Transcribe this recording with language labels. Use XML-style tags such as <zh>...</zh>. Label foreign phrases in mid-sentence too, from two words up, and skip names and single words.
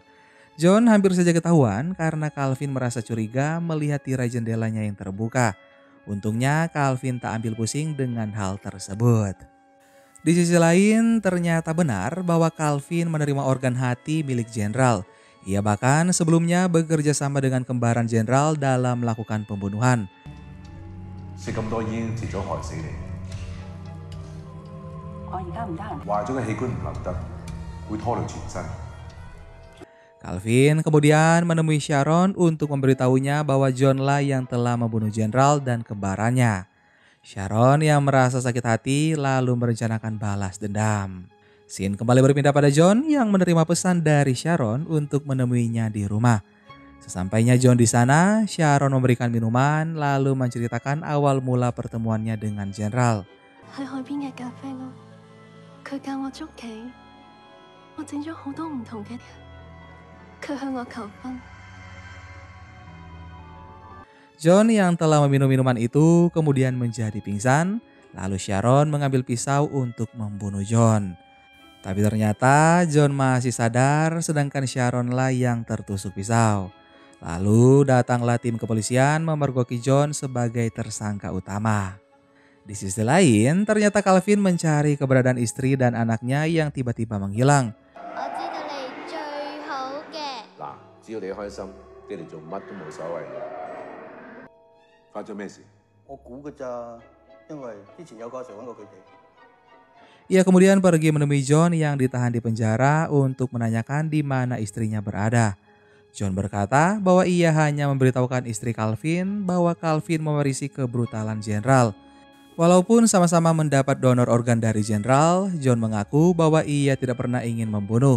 <id>John hampir saja ketahuan karena Calvin merasa curiga melihat tirai jendelanya yang terbuka. Untungnya Calvin tak ambil pusing dengan hal tersebut. Di sisi lain, ternyata benar bahwa Calvin menerima organ hati milik jenderal. Ia bahkan sebelumnya bekerja sama dengan kembaran jenderal dalam melakukan pembunuhan.</id> <yue>食咁多煙，遲早害死你。我而家唔得閒。壞咗嘅器官唔留得，會拖累全身。</yue> <id>Calvin kemudian menemui Sharon untuk memberitahunya bahwa John lah yang telah membunuh jenderal dan kembarannya. Sharon yang merasa sakit hati lalu merencanakan balas dendam. Scene kembali berpindah pada John yang menerima pesan dari Sharon untuk menemuinya di rumah. Sesampainya John di sana, Sharon memberikan minuman lalu menceritakan awal mula pertemuannya dengan jenderal.</id> <yue>喺海邊嘅咖啡屋，佢教我捉棋，我整咗好多唔同嘅佢向我求婚。</yue> <id>John yang telah meminum minuman itu kemudian menjadi pingsan, lalu Sharon mengambil pisau untuk membunuh John. Tapi ternyata John masih sadar sedangkan Sharonlah yang tertusuk pisau. Lalu datanglah tim kepolisian memergoki John sebagai tersangka utama. Di sisi lain, ternyata Calvin mencari keberadaan istri dan anaknya yang tiba-tiba menghilang.</id> <yue>我知道你最好嘅。嗱，只要你開心，爹哋做乜都冇所謂嘅。發咗咩事？我估㗎咋，因為之前有個阿 Sir 揾過佢哋。</yue> <id>Ia kemudian pergi menemui John yang ditahan di penjara untuk menanyakan di mana istrinya berada. John berkata bahwa ia hanya memberitahukan istri Calvin bahwa Calvin mewarisi kebrutalan jenderal. Walaupun sama-sama mendapat donor organ dari jenderal, John mengaku bahwa ia tidak pernah ingin membunuh.</id>